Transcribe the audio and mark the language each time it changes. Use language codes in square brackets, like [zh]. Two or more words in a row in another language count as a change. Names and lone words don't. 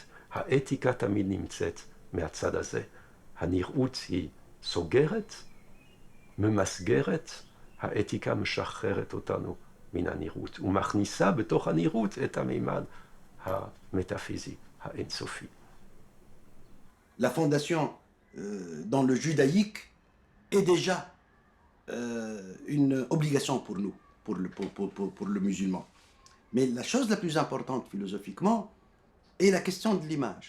[he] האתיקה תמיד נמצאת מהצד הזה. הנראות היא סוגרת, ממסגרת, האתיקה משחררת אותנו מן הנראות, ומכניסה בתוך הנראות את המימד המטאפיזי, האינסופי. [fr] La fondation dans le judaïque est déjà une obligation pour nous, pour le musulman. Mais la chose la plus importante philosophiquement est la question de l'image.